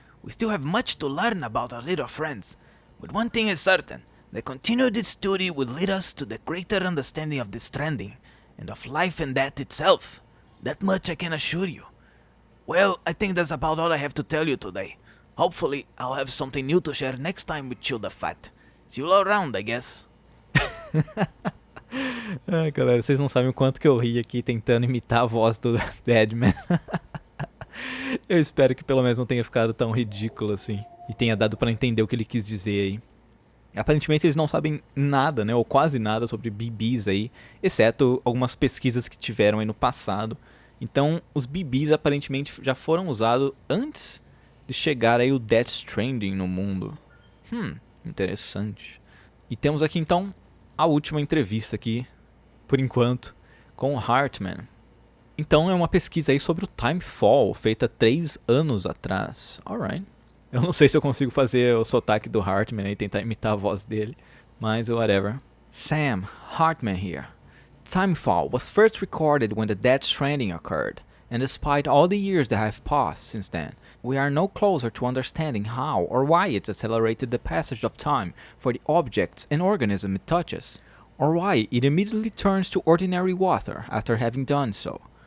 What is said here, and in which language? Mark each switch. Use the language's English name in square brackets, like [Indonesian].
[English] We still have much to learn about our little friends. But one thing is certain, the continued study will lead us to the greater understanding of the Stranding, and of life and death itself. That much I can assure you. Well, I think that's about all I have to tell you today. Hopefully, I'll have something new to share next time with Chill the Fat. See you all around, I guess. [Portuguese] Ai, galera, vocês não sabem o quanto que eu ri aqui tentando imitar a voz do Deadman. Eu espero que pelo menos não tenha ficado tão ridículo assim. E tenha dado pra entender o que ele quis dizer aí. Aparentemente eles não sabem nada, né, ou quase nada sobre BBs aí, exceto algumas pesquisas que tiveram aí no passado. Então, os BBs aparentemente já foram usados antes de chegar aí o Death Stranding no mundo. Interessante. E temos aqui então a última entrevista aqui, por enquanto, com o Hartman. Então é uma pesquisa aí sobre o Timefall, feita 3 anos atrás. Alright. Eu não sei se eu consigo fazer o sotaque do Hartman e tentar imitar a voz dele, mas whatever. [English] Sam, Hartman here. Timefall was first recorded when the Death Stranding occurred, and despite all the years that have passed since then, we are no closer to understanding how or why it accelerated the passage of time for the objects and organisms it touches, or why it immediately turns to ordinary water after having done so.